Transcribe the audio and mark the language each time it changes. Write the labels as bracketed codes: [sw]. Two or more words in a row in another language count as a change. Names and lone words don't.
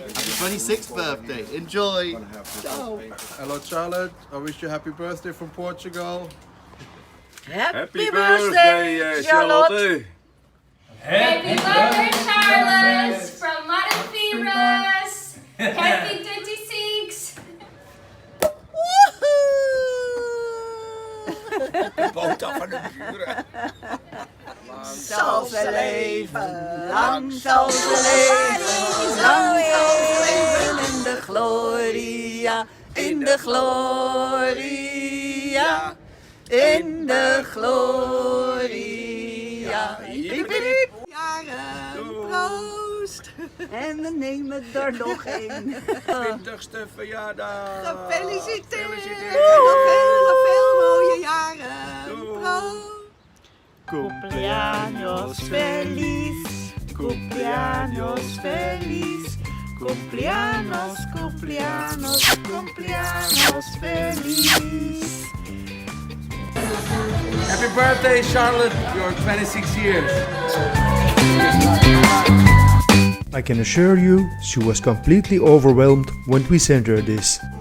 [en] Happy 26th birthday. Enjoy. Ciao. Hello Charlotte, I wish you happy birthday from Portugal. Happy birthday, Charlotte! Happy birthday, Charlotte! From Marenvirus! Happy 26! [nl] Boter van de buren. Zal ze leven, lang zal ze leven, lang zal ze leven in de gloria, in de gloria, in de gloria. Piep, piep. Jaren, proost! En we nemen er nog één. 20ste verjaardag. Gefeliciteerd! Nog veel mooie jaren. Proost! [es] Cumpleaños feliz, cumpleaños feliz, cumpleaños, cumpleaños, cumpleaños feliz. [en] Happy birthday, Charlotte. You're 26 years. I can assure you, she was completely overwhelmed when we sent her this.